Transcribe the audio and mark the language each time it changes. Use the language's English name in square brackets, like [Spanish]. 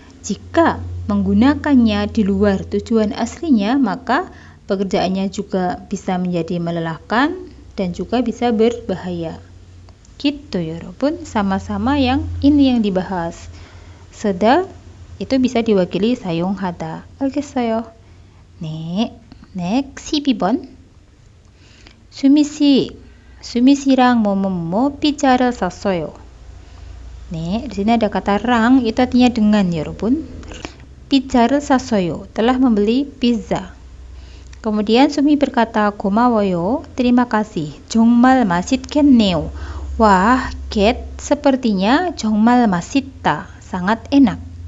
[Indonesian] Jika menggunakannya di luar tujuan aslinya, maka pekerjaannya juga bisa menjadi melelahkan dan juga bisa berbahaya. Gitu [Korean] 여러분, [Indonesian] sama-sama yang ini yang dibahas. Seda itu bisa diwakili 사용하다. [Korean] 알겠어요? 네. Next 12번. 수미 씨랑 뭐뭐뭐 피자를 샀어요. [Indonesian] 네, di sini ada kata rang, itu artinya dengan 여러분. [Korean] 피자를 샀어요, [Indonesian] telah membeli pizza. Kemudian Sumi berkata [Korean] 고마워요, [Indonesian] terima kasih. [Korean] 정말 맛있겠네요. [Indonesian] Wah, Ket, sepertinya [Korean] 정말 맛있다, [Indonesian] sangat enak.